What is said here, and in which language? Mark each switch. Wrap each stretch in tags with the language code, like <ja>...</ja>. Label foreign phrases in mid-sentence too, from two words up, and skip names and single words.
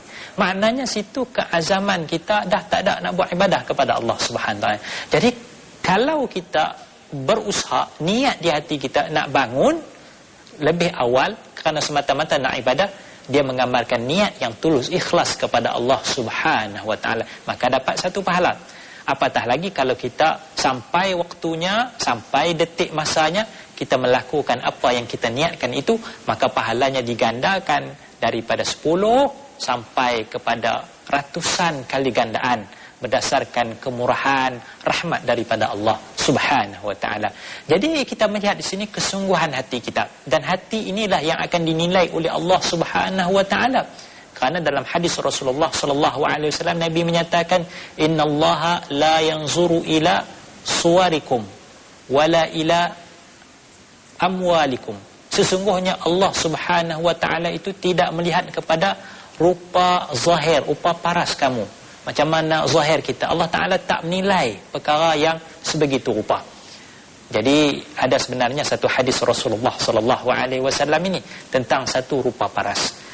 <ms>Maknanya situ keazaman kita dah tak ada nak buat ibadah kepada</ms> <ar>الله سبحانه وتعالى.</ar> <ms>Jadi kalau kita berusaha, niat di hati kita nak bangun lebih awal kerana semata-mata nak ibadah, dia menggambarkan niat yang tulus ikhlas kepada</ms> <ar>الله سبحانه وتعالى,</ar> <ms>maka dapat satu pahala. Apatah lagi kalau kita sampai waktunya, sampai detik masanya kita melakukan apa yang kita niatkan itu, maka pahalanya digandakan daripada 10 sampai kepada ratusan kali gandaan berdasarkan kemurahan rahmat daripada</ms> <ar>الله سبحانه وتعالى.</ar> <ms>Jadi kita melihat di sini kesungguhan hati kita, dan hati inilah yang akan dinilai oleh</ms> <ar>الله سبحانه وتعالى.</ar> <ms>Kerana dalam hadis Rasulullah</ms> <ar>صلى الله عليه وسلم</ar> <ms>Nabi menyatakan,</ms> <ar>إن الله لا ينظر إلى صوركم ولا إلى أموالكم.</ar> <ms>Sesungguhnya</ms> <ar>الله سبحانه وتعالى</ar> <ms>itu tidak melihat kepada rupa zahir, rupa paras kamu. Macam mana zahir kita, Allah Taala tak menilai perkara yang sebegitu rupa. Jadi ada sebenarnya satu hadis Rasulullah</ms> <ar>صلى الله عليه وسلم</ar> <ms>ini tentang satu rupa paras.</ms>